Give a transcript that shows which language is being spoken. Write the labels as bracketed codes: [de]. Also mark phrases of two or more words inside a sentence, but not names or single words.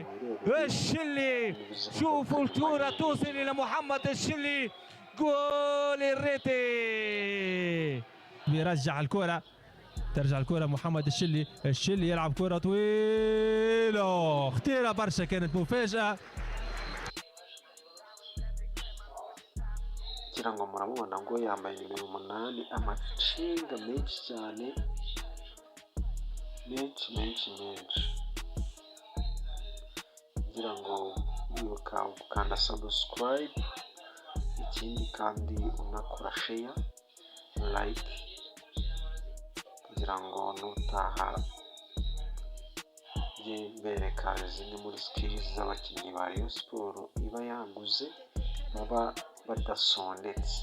[ar] الشلي شوفوا الكرة توصل إلى محمد الشلي، جول الريتي. بيرجع الكرة، ترجع الكرة محمد الشلي. الشلي يلعب كرة طويلة خطيرة برشا، كانت مفاجأة. [rw] kugira ngo murabona ngo yambaye nimero 8, amacenga menshi cyane, menshi kugira ngo wibuka gukanda subscribe, ikindi kandi unakora [en] share like [rw] kugira ngo nutaha bereka zimwe muri skills z'abakinnyi ba Rayon Sport iba yaguze baba badasondetse.